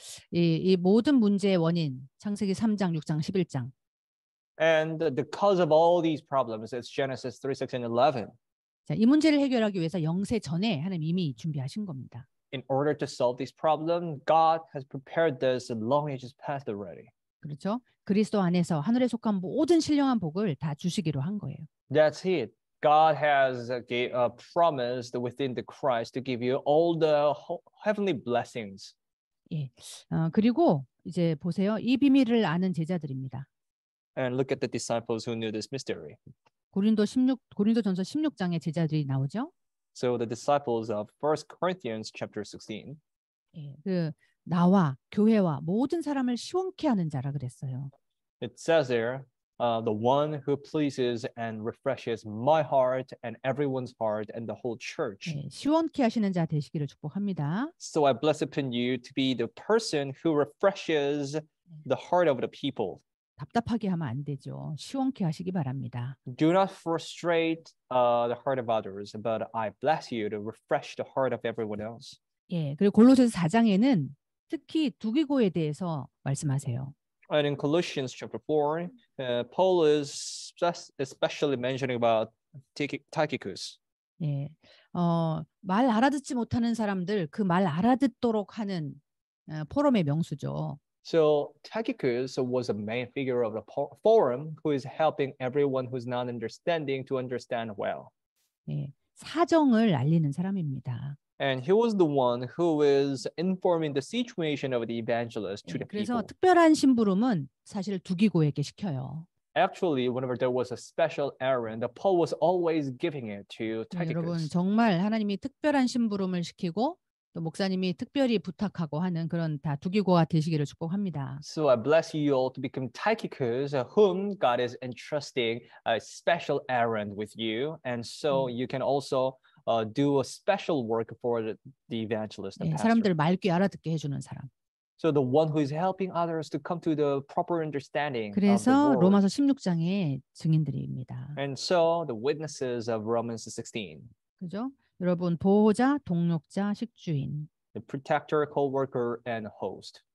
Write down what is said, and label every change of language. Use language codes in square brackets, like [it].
[ko] 이 모든 문제의 원인 창세기 3장, 6장, 11장. [en] And the cause of all these problems is Genesis 3:6 and 11. [ko] 자, 이 문제를 해결하기 위해서 영세 전에 하나님 이미 준비하신 겁니다. [en] In order to solve this problem, God has prepared this long ages past already. [ko] 그렇죠? 그리스도 안에서 하늘에 속한 모든 신령한 복을 다 주시기로 한 거예요. [en] That's it. God has promised within the Christ to give you all the heavenly blessings. [ko] 예. 그리고 이제 보세요. 이 비밀을 아는 제자들입니다. [en] And look at the disciples who knew this mystery. [ko] 고린도전서 16장의 제자들이 나오죠. [en] So the disciples of 1 Corinthians chapter 16. [ko] 예. 나와 교회와 모든 사람을 시원케 하는 자라 그랬어요. [en] It says there, the one who pleases and refreshes my heart and everyone's heart and the whole church. [ko] 예, 시원케 하시는 자 되시기를 축복합니다. [en] So I bless upon you to be the person who refreshes the heart of the people. [ko] 답답하게 하면 안 되죠. 시원케 하시기 바랍니다. [en] Do not frustrate the heart of others, but I bless you to refresh the heart of everyone else. [ko] 예, 그리고 골로새서 4장에는 특히 두기고에 대해서 말씀하세요. [en] And in Colossians chapter 4, Paul is especially mentioning about Tychicus. [ko] 예, 말 알아듣지 못하는 사람들 그 말 알아듣도록 하는 포럼의 명수죠. [en] So Tychicus was a main figure of the forum who is helping everyone who's not understanding to understand well. [ko] 예, 사정을 알리는 사람입니다. [en] And he was the one who is informing the situation of the evangelist to [ko] 예, [en] the [ko] 그래서 [en] people. [ko] 특별한 심부름은 사실 두기고에게 시켜요. [en] Actually, whenever there was a special errand, Paul was always giving it to [ko] 네, 여러분 [en] Tychicus. [ko] 정말 하나님이 특별한 심부름을 시키고 또 목사님이 특별히 부탁하고 하는 그런 다 두기고가 되시기를 축복합니다. [en] So I bless you all to become Tychicus, whom God is entrusting a special errand with you, and so you can also do a special work for the evangelist, the [ko] 예, [en] pastor. [ko] 사람들 말귀 알아듣게 해주는 사람. [en] So the one who is helping others to come to the proper understanding of the [ko] 그래서 [en] word. [ko] 로마서 16장의 증인들입니다. [en] And so the witnesses of Romans 16, [ko] 그죠? 여러분 보호자, 동력자, 식주인, [en] the protector, co-worker, and host.